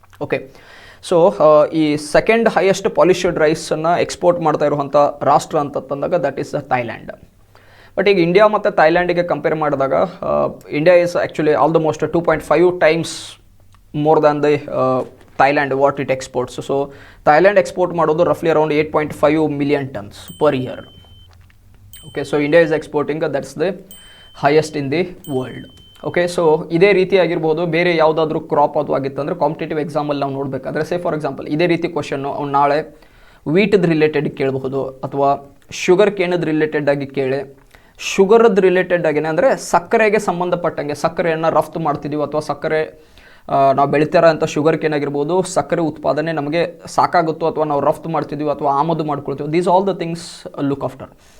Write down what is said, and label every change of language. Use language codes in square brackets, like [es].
[kn] Okay, so ಈ second highest polished ರೈಸನ್ನು export ಮಾಡ್ತಾ ಇರುವಂಥ ರಾಷ್ಟ್ರ ಅಂತಂದಾಗ [en] That is Thailand. But [kn] ಈಗ ಇಂಡಿಯಾ ಮತ್ತು ಥೈಲ್ಯಾಂಡಿಗೆ ಕಂಪೇರ್ ಮಾಡಿದಾಗ [en] India is actually almost 2.5 times more than the Thailand what it exports. So Thailand export ಮಾಡೋದು roughly around 8.5 million tons per year. Okay, so India is exporting, that's the highest in the world. [kn] Okay, so ಇದೇ ರೀತಿ ಆಗಿರ್ಬೋದು ಬೇರೆ ಯಾವುದಾದ್ರೂ crop ಅದು ಆಗಿತ್ತಂದರೆ competitive ಎಕ್ಸಾಮಲ್ಲಿ ನಾವು ನೋಡಬೇಕಾದ್ರೆ [en] say for example [kn] ಇದೇ ರೀತಿ ಕ್ವಶನ್ನು ಅವ್ನು ನಾಳೆ ವೀಟದ ರಿಲೇಟೆಡ್ ಕೇಳಬಹುದು ಅಥವಾ ಶುಗರ್ ಕೇನದ ರಿಲೇಟೆಡ್ ಆಗಿ ಕೇಳಿ, ಶುಗರದ್ದು ರಿಲೇಟೆಡ್ ಆಗಿನೇ ಅಂದರೆ ಸಕ್ಕರೆಗೆ ಸಂಬಂಧಪಟ್ಟಂಗೆ ಸಕ್ಕರೆಯನ್ನು ರಫ್ತು ಮಾಡ್ತಿದ್ದೀವಿ ಅಥವಾ ಸಕ್ಕರೆ ನಾವು ಬೆಳಿತಾರ ಅಂತ ಶುಗರ್ ಕೇನ್ ಆಗಿರ್ಬೋದು, ಸಕ್ಕರೆ ಉತ್ಪಾದನೆ ನಮಗೆ ಸಾಕಾಗುತ್ತೋ ಅಥವಾ ನಾವು ರಫ್ತು ಮಾಡ್ತಿದ್ದೀವಿ ಅಥವಾ ಆಮದು ಮಾಡ್ಕೊಳ್ತೀವಿ, [en] These all the things look after.